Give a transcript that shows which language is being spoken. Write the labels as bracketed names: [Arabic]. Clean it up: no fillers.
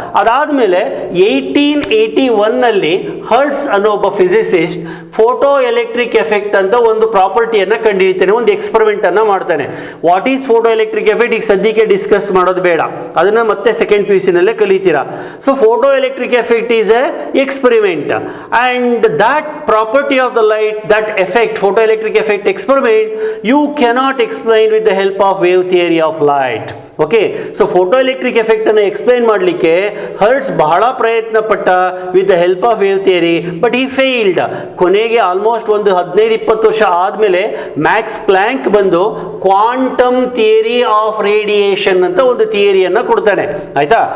[Kannada] ಅದಾದಮೇಲೆ 1881ನಲ್ಲಿ ಹರ್ಟ್ಸ್ ಅನ್ನೋ ಒಬ್ಬ ಫಿಸಿಸಿಸ್ಟ್ ಫೋಟೋ ಎಲೆಕ್ಟ್ರಿಕ್ ಎಫೆಕ್ಟ್ ಅಂತ ಒಂದು ಪ್ರಾಪರ್ಟಿಯನ್ನು ಕಂಡುಹಿಡಿತಾನೆ, ಒಂದು ಎಕ್ಸ್ಪೆರಿಮೆಂಟನ್ನು ಮಾಡ್ತಾನೆ. [English] what is photoelectric effect [Kannada] ಈಗ ಸದ್ಯಕ್ಕೆ ಡಿಸ್ಕಸ್ ಮಾಡೋದು ಬೇಡ, ಅದನ್ನು ಮತ್ತೆ ಸೆಕೆಂಡ್ PUC ನಲ್ಲೇ ಕಲಿತೀರಾ. [English] So photoelectric effect is a experiment, and that property of the light, that effect, photoelectric effect experiment, you cannot explain with the help of wave theory of light. [Kannada] Okay, so photo electric effect ಅನ್ನು explain ಮಾಡಲಿಕ್ಕೆ hertz ಬಹಳ ಪ್ರಯತ್ನ ಪಟ್ಟ [English] With the help of wave theory, but he failed. [Kannada] ಕೊನೆಗೆ almost ಒಂದು 15-20 ವರ್ಷ ಆದಮೇಲೆ ಮ್ಯಾಕ್ಸ್ ಪ್ಲ್ಯಾಂಕ್ ಬಂದು ಕ್ವಾಂಟಮ್ ಥಿಯರಿ ಆಫ್ ರೇಡಿಯೇಷನ್ ಅಂತ ಒಂದು ಥಿಯರಿಯನ್ನು ಕೊಡ್ತಾನೆ. ಆಯಿತಾ?